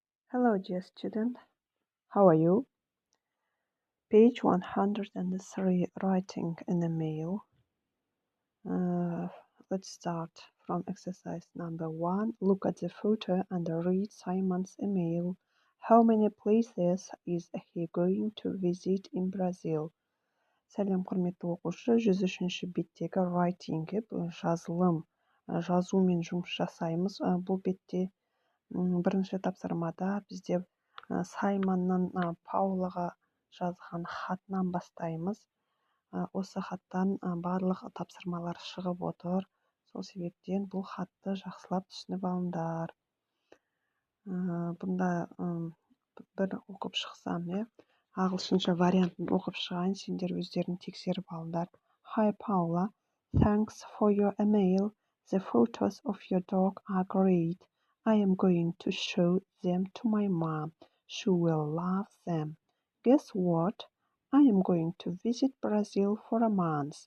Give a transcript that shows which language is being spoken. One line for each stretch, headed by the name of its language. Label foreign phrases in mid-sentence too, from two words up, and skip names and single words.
English: Hello, dear student. How are you? Page 103, writing an email. Let's start from exercise number 1. Look at the photo and read Simon's email. How many places is he going to visit in Brazil?
Kazakh: Сәлем, құрметті оқушы. 103-ші беттегі writing-ге жазылым, жазумен жұмыс жасаймыз. Бұл бетте бірінші тапсырмада бізде Саймонның Паулаға жазған хатынан бастаймыз. Осы хаттан барлық тапсырмалар шығып отыр. Сол себептен бұл хатты жақсылап түсініп алыңдар. Бұнда бір оқып шықсам, ағылшынша вариантын оқып шығайын, сендер өздерін тексеріп алыңдар.
English: Hi Paula, thanks for your email. The photos of your dog are great. I am going to show them to my mom. She will love them. Guess what? I am going to visit Brazil for a month.